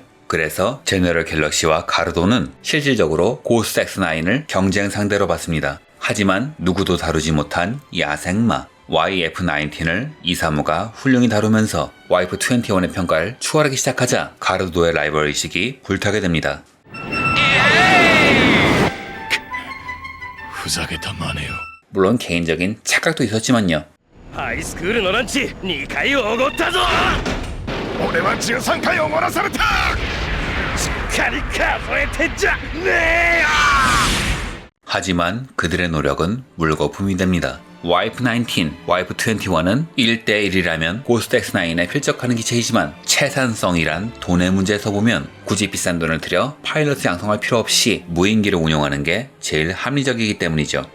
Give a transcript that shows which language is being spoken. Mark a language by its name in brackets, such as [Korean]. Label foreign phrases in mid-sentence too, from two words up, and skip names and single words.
[Korean] 그래서 제너럴 갤럭시와 가르도는 실질적으로 고스트 X9을 경쟁 상대로 봤습니다. 하지만 누구도 다루지 못한 야생마 YF-19을 이사무가 훌륭히 다루면서 YF-21의 평가를 추월하기 시작하자 가르도의 라이벌의식이 불타게 됩니다. [Japanese] ふざけた真似よ [Korean] 물론 개인적인 착각도 있었지만요. [Japanese] ハイスクールのランチ2回おごったぞ。俺は13回おごらされた。しっかり数えてんじゃねえよ。 [Korean] 하지만 그들의 노력은 물거품이 됩니다. YF-19, YF-21은 1대1이라면 고스트 X9에 필적하는 기체이지만 채산성이란 돈의 문제에서 보면 굳이 비싼 돈을 들여 파일럿을 양성할 필요 없이 무인기를 운용하는 게 제일 합리적이기 때문이죠.